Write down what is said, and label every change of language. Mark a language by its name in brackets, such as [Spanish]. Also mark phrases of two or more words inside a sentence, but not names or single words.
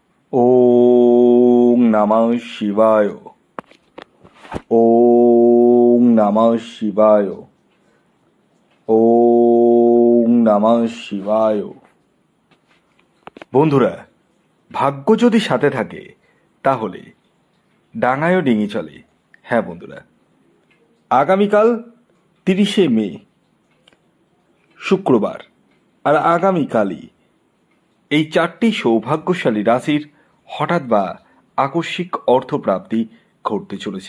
[Sanskrit] ওং নমঃ শিবায়। ওং নমঃ শিবায়। ওং নমঃ শিবায়। [Bangla] বন্ধুরা, ভাগ্য যদি সাথে থাকে তাহলে ডাঙায়ও ডিঙি চলে। হ্যাঁ বন্ধুরা, আগামীকাল 30শে মে শুক্রবার, আর আগামীকালই এই 4টি সৌভাগ্যশালী রাশির হঠাৎ বা আকস্মিক অর্থপ্রাপ্তি ঘটতে চলেছে।